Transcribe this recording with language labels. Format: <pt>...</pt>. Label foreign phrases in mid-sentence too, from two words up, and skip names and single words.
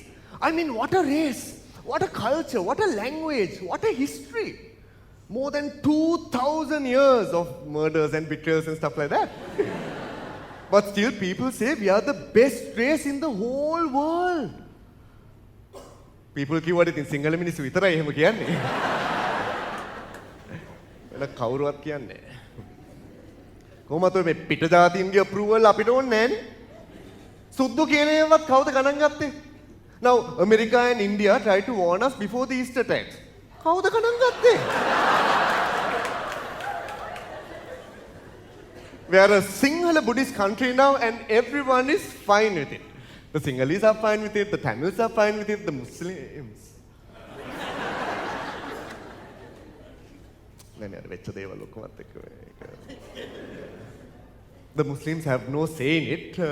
<en>I mean, what a race, what a culture, what a language, what a history. More than 2,000 years of murders and betrayals and stuff like that. But still, people say we are the best race in the whole world.</en> <si>People කිව්වට ඉතින් සිංහල මිනිස්සු විතරයි එහෙම කියන්නේ. වෙන කවුරුවත් කියන්නේ නැහැ. කොහොමද මේ පිට ජාතීන්ගේ approval අපිට ඕනේ නැහැනේ. සුද්දු කියන ඒවාත් කවුද ගණන් ගත්තේ?</si> <en>Now America and India tried to warn us before the Easter attacks.</en> <si>කවුද ගණන් ගත්තේ?</si> <en>We are a Sinhala Buddhist country now and everyone is fine with it. The Sinhalese are fine with it, the Tamils are fine with it, the Muslims. The Muslims have no say in it.</en>